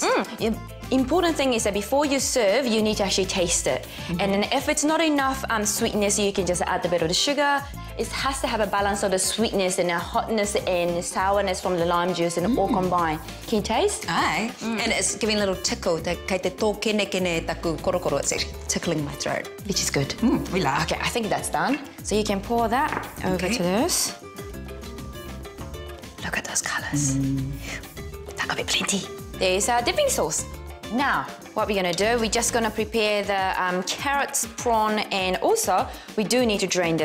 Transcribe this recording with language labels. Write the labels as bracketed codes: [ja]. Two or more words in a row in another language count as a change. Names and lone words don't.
[en] The important thing is that before you serve, you need to actually taste it. And then if it's not enough sweetness, you can just add a bit of the sugar. It has to have a balance of the sweetness and the hotness and sourness from the lime juice and all combined. Can you taste? Aye. And it's giving a little tickle. [mi] Kei te tō kene taku korokoro. [en] It's actually tickling my throat. Which is good. We like. Okay, I think that's done. So you can pour that over to this. Look at those colours. That could be plenty. There's our dipping sauce. Now, what we're going to do, we're just going to prepare the carrots, prawn, and also we do need to drain this.